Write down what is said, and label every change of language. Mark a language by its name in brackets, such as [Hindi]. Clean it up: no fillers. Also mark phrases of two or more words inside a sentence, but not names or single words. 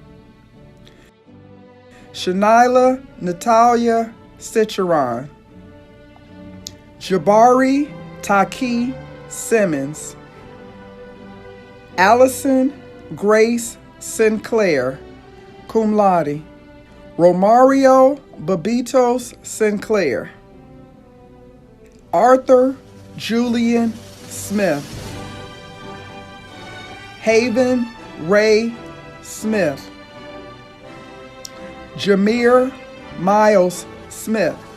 [English] Shanila Natalia Cicheron. Jabari Taki Simmons. Allison Grace Sinclair, [Latin] cum laude. [English] Romario Babitos Sinclair. Arthur Julian Smith. Haven Ray Smith. Jameer Miles Smith.